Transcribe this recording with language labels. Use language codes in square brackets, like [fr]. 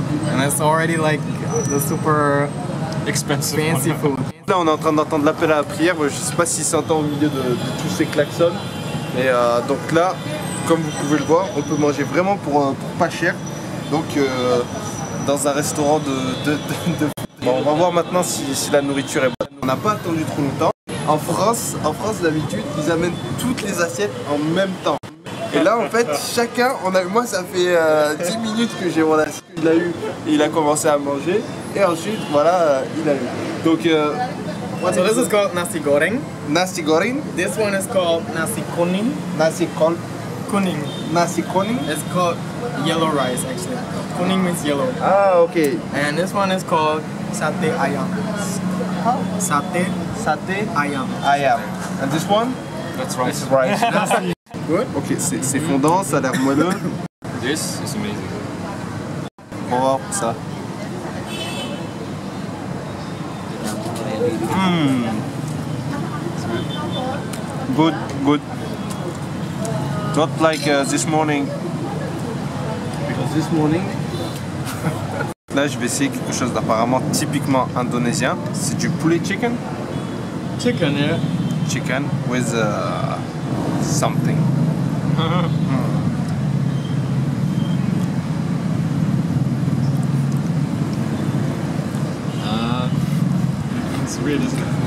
[en] And it's already like the super expensive fancy food. [fr] Là, on est en train d'entendre l'appel à la prière. Je sais pas si s'entend au milieu de tous ces klaxons. Et donc là, comme vous pouvez le voir, on peut manger vraiment pour pas cher. Donc dans un restaurant de... Bon, on va voir maintenant si la nourriture est bonne. On n'a pas attendu trop longtemps. En France d'habitude, ils amènent toutes les assiettes en même temps. Et là en fait, chacun, moi ça fait 10 minutes que j'ai mon assiette. Il a eu, et il a commencé à manger. Et ensuite, voilà, il a eu. Donc... [en] So this is called nasi goreng. Nasi goreng. This one is called nasi kuning. Nasi kuning. It's called yellow rice actually. Kuning means yellow. Ah, okay. And this one is called sate ayam. Sate ayam. Ayam. And this one? That's rice. This is rice. Good. [fr] Ok, c'est fondant, ça a l'air moelleux. [en] This is amazing. [fr] On va voir ça. [en] Good. Not like this morning. Because this morning. [fr] Là, je vais essayer quelque chose d'apparemment typiquement indonésien. C'est du poulet chicken. [en] Chicken, yeah. Chicken with something. It's weird, isn't it?